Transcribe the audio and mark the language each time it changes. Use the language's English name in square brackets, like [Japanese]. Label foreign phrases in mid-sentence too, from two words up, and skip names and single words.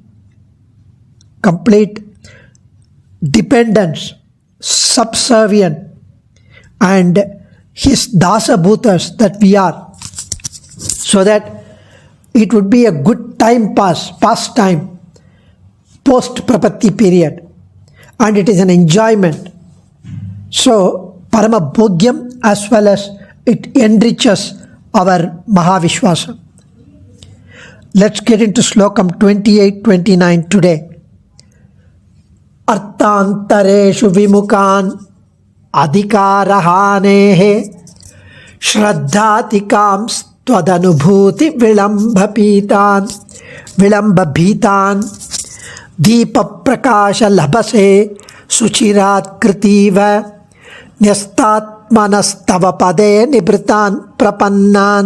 [English] dependence, subservient, and his [Sanskrit] dasa bhutas [English] that we are, so that it would be a good pastime post prapatti period, and it is an enjoyment. So [Sanskrit] parama bhogyam, [English] as well as it enriches our mahavishwasa. Let's get into Slokam 28-29 today. [Sanskrit] Arthantareshu vimukan adhikarahanehe shraddhatikams tvadanubhuti vilambabhitan deepa prakasha labase suchirat kritiva nyastatmanastava pade nibritan prapannan.